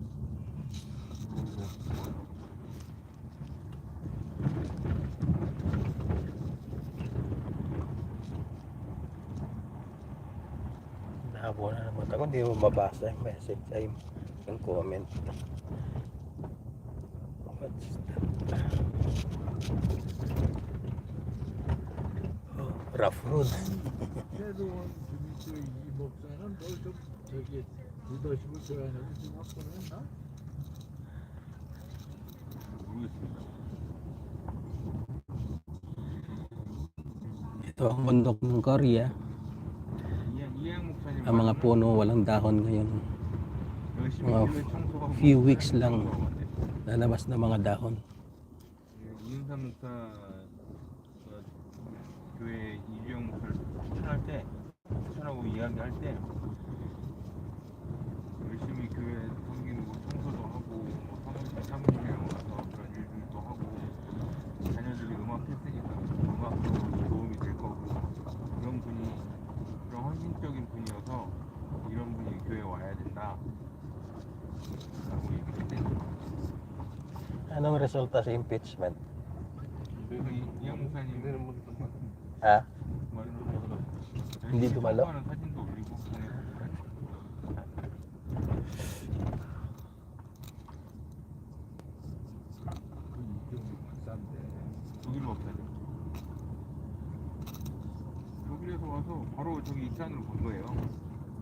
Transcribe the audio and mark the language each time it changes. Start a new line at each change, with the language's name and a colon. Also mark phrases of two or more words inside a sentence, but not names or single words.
Filipino: Nahabo na naman ako, hindi mo mabasa yung message ay yung comment.
English: What's that? Oh, rough road.
Korean: 새로운 주민들 이 목사는 뭘좀 저기 리더십을 줘야 하는데 좀 확보를 했나? 모르겠습니다.
Filipino: Ito ang bundok ng Korea.
Korean: 이양 목사님.
Filipino: Ang mga puno walang dahon ngayon.
Korean: 열심히
Filipino: mga
Korean: 교회 청소하고
English: few weeks lang.
Korean: 청소하고 왔는데.
Filipino: Lalabas na mga dahon.
Korean: 이은삼 목사 교회 이주영 목사를 추천할 때 추천하고 이야기할 때 열심히 교회 섬기는 거 청소도 하고 뭐 사무실에 와서 그런 일들도 하고 자녀들이 음악 했으니까 음악도 도움이 될 거고 그런 분이 그런 헌신적인 분이어서 이런 분이 교회에 와야 된다 라고 얘기했대.
Filipino: Anong resulta sa impeachment?
Korean: 그래서 이양 목사님
Filipino: Ha? hindi dumalo?
Korean: 하는 사진도 올리고 그 이경이 박사인데. 독일 법사죠. 독일에서 와서 바로 저기 익산으로 본 거예요.